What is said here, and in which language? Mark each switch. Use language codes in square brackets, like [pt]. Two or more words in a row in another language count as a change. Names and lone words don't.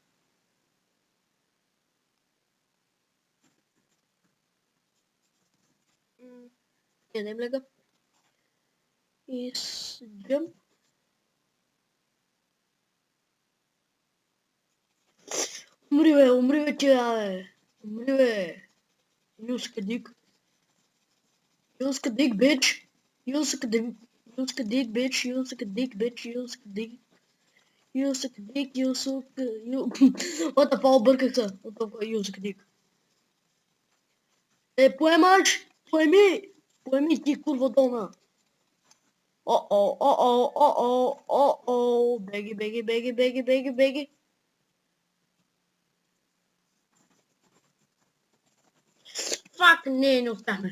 [bg] Ядем лега. И с джъмп. Умри бе, ти бе. Умри бе. [en] You suck dick. You suck dick, bitch. You suck dick, bitch. You suck dick, bitch. You suck dick. You suck dick, you suck... What the fuck, [bg] бърках се. [en] What the fuck, you suck dick. [bg] Поемаш! Поеми ти, курва долна. О-о. Беги. Фак, не успяхме.